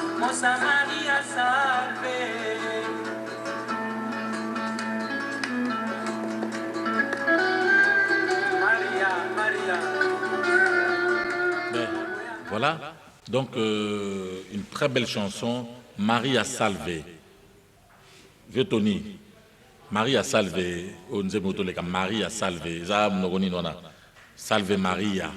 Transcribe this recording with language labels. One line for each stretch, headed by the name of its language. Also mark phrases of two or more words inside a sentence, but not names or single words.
French: Rosa Maria Salve. Ben, voilà, donc une très belle chanson, Maria Salve. Vieux Tony, Maria Salve, on dit Maria Salve, Salve Maria.